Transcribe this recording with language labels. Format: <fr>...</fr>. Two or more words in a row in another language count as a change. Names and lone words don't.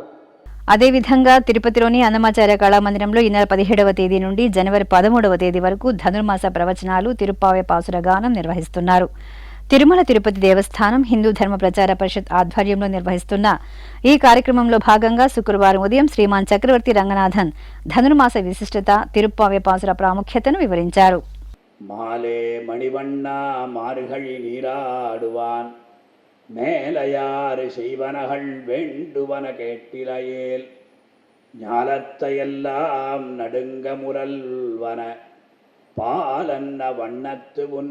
<te>అదేవిధంగా తిరుపతిలోని అన్నమాచార్య కళామందిరంలో ఈ నెల 17వ తేదీ నుండి జనవరి 13వ తేదీ వరకు ధనుర్మాస ప్రవచనాలు, తిరుప్పావై పాసుర గానం నిర్వహిస్తున్నారు. తిరుమల తిరుపతి దేవస్థానం హిందూ ధర్మ ప్రచార పరిషత్ ఆధ్వర్యంలో నిర్వహిస్తున్న ఈ కార్యక్రమంలో భాగంగా శుక్రవారం ఉదయం శ్రీమాన్ చక్రవర్తి రంగనాథన్ ధనుర్మాస విశిష్టత, తిరుప్పావై పాసుర ప్రాముఖ్యతను వివరించారు.</te> <ta>மாலே மணிவண்ணா மார்கழி நீராடுவான் மேலையாறு செய்வனகள் வேண்டுவன கேட்டிலையேல் ஞாலத்தையெல்லாம் நடுங்க முரல்வன பாலன்ன வண்ணத்து உன்</ta>